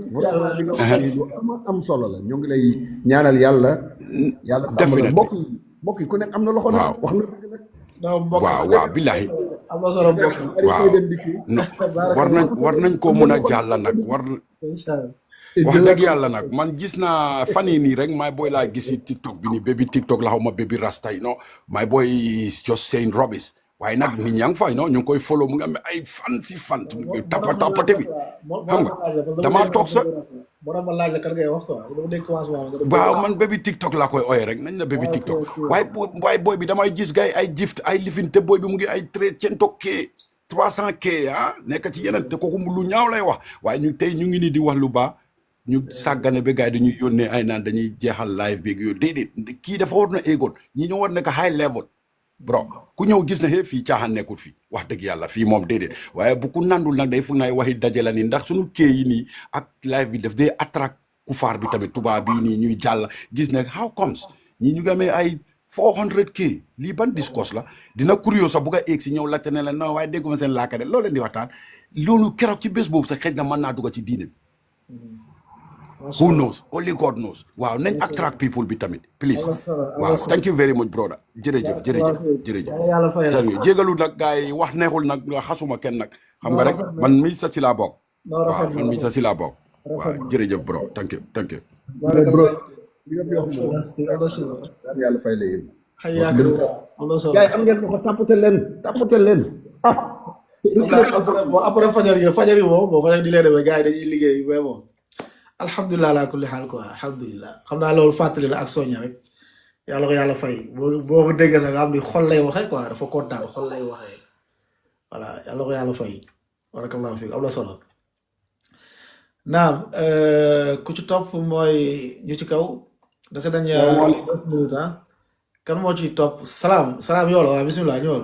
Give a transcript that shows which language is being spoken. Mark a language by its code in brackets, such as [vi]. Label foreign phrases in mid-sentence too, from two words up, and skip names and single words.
[wo] vraiment li nga wax ni lu am solo la ñoo ngi lay ñaanal yàlla sàmm la mbokk yi ku nekk am na loxo nag wax na dëgg nag waaw billahi am na solo mbokk waaw no war nañ koo mën a jàll nag wax dëgg yàlla nag man gis naa fan yii nii rek [en] my boy [wo] laa gis si TikTok bi ni baby TikTok la xaw ma baby rasta yi [en] no my boy is just saying rubbish [wo] waaye nag nit ñaa ngi fay no ñu ngi koy follow mu ngi am ay fan tapate bi xam nga damaa toog sa waaw man baby TikTok laa koy ooyee rek nañ na baby TikTok waaye boy bi damay gis gars yi ay gift ay lifin te boy bi mu ngi ay 300K nekk ci yeneen te kooku lu ñaaw lay wax waaye ñu tey ñu ngi nii di wax lu baax ñu sàggane ba gars yi dañuy yónnee ay naan dañuy jeexal live bi yooyu déedéet kii dafa war na éegoon ñi ñoo war nekk [en] high level bro [wo] ku ñëw gis na fii caaxaan nekkul fii wax dëgg yàlla fii moom déedéet waaye bu ku nandul nag day fu naay waxi daje la nii ndax suñu kee yi nii ak live bi daf day attract kufaar bi tamit tubaab bii nii ñuy jàll gis ne [en] how comes [wo] ñi ñu ngi amee ay 400K lii ban discours la dina curieux sax bu nga egg si ñëw laajte ne la non waaye dégguma seen laaka de loolu leen di waxtaan loolu keroog ci bés boobu sax xëj na mën naa dugg ci diine bi [en] who knows only God knows [wo] waaw nañ [en] attract people [wo] bi tamit please waaw [en] thank you very much brother [wo] jërëjëf jégalu nag gars yi wax neexul nag xasuma kenn nag xam nga rek man mi sa si laa bokk waaw man mi sa si laa bokk waaw jërëjëf [en] bro thank you [wo] bro li nga fi wax moom yàlla fay la yéen gars yi am ngeen ko tapote leen après fajar yi moom boo fajar di leen demee gars yi dañuy liggéey mais bon [ar] alhamdulilah ala kulli xaal [wo] quoi alhamdulilah xam naa loolu fàttali la ak soñña rek yàlla ko yàlla fay boo ko déggee sax nga xam ni xol lay waxee quoi dafa kontaan xol lay waxee voilà yàlla ko yàlla fay [ar] barakallahu fiik [wo] am na solo naam ku ci topp mooy ñu ci kaw dase dañ minute kan moo ci topp salaam yow la waaw bisimilah ñëwal